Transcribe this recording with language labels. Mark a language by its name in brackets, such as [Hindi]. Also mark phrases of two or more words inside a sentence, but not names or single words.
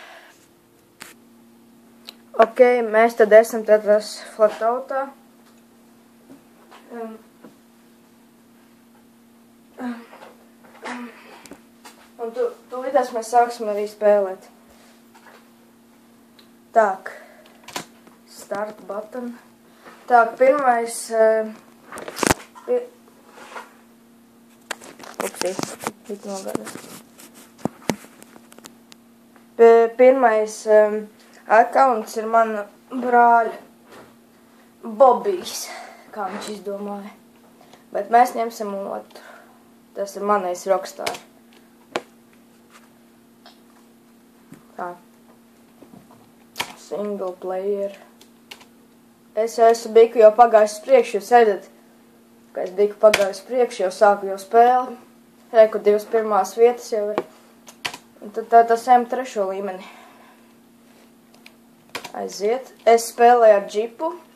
[Latvian] Ok, mēs tad esam tas Flatoutā. Un tūlītās mēs sāksim arī spēlēt. Tak, [English] start button. [Latvian] Tak, pirmais... Pirmais accounts ir mana brāļa Bobijs, kā viņš izdomāja. Bet mēs ņemsim otru. Tas ir manais Rockstar. Tā. [English] Single player. [Latvian] Es biju jau pagājis priekš, jūs redzat, ka es biju pagājis priekš, jau sāku jau spēli. Reku 2 pirmās vietas jau ir. Un tad tas ejam 3. līmeni. Aiziet. Es spēlēju ar džipu.